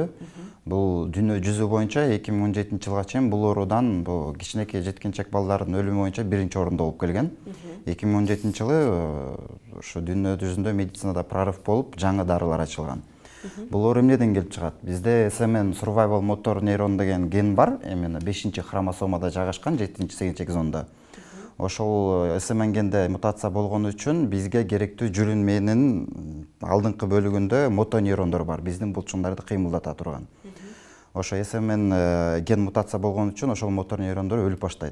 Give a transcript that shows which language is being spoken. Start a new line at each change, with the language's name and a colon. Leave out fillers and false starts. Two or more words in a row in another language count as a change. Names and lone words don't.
Kyrgyz: Бул дүйнө жүзү боюнча 2017 жылга чейин бул оорудан бул кичинекей жеткинчек балдардын өлүмү боюнча биринчи орунда болуп келген. 2017 жылы ошо дүйнө жүзүндө медицинада прорыв болуп, жаңы дарылар ачылган. Бул оору эмнеден келип чыгат? Бизде
English: SMN survival motor neuron
Kyrgyz: деген ген бар, эмне 5-хромосомада жайгашкан, 7-8 экзонда. Ошол SMN генде мутация болгон үчүн бизге керектүү жүлүн мээнин алдыңкы бөлүгүндө мотонейрондор бар, биздин булчуңдарды кыймылдата турган. Ошо SMN ген мутация болгон үчүн ошол мотор нейрондор өлүп баштайт.